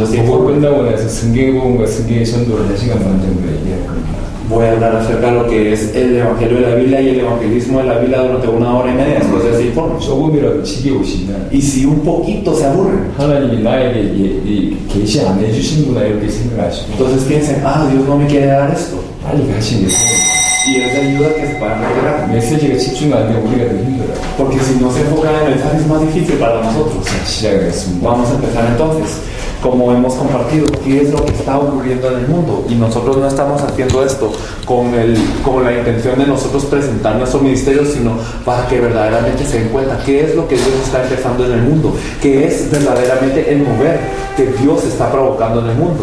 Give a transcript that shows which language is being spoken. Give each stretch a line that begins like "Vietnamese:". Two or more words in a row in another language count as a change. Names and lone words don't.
Korean: 보고
Spanish: informe,
Korean: 끝나고 나서 성경의 복음과 성경의 전도를 1시간 반 정도 얘기할 겁니다.
Spanish: voy a hablar acerca de lo que es el Evangelio de la Biblia y el evangelismo de la Biblia durante 1 hora y media después de ese informe.
Korean: 조금이라도 지겨우시면
Spanish: Y si un poquito se aburren,
Korean: 하나님이 나에게 계시 안 해주시는구나 이렇게 생각하시고
Spanish: entonces piensen, Dios no me quiere dar esto.
Korean: 빨리 가시는 게
Spanish: Y es de ayuda que se puedan retirar.
Korean: 메시지가 집중 안 되면 우리가 더 힘들어요.
Spanish: Porque si no se enfocan en el mensaje es más difícil para nosotros.
Korean: 자, 시작하겠습니다.
Spanish: Vamos a empezar entonces. Como hemos compartido, qué es lo que está ocurriendo en el mundo. Y nosotros no estamos haciendo esto con la intención de nosotros presentar nuestro ministerio, sino para que verdaderamente se den cuenta qué es lo que Dios está empezando en el mundo, qué es verdaderamente el mover que Dios está provocando en el mundo.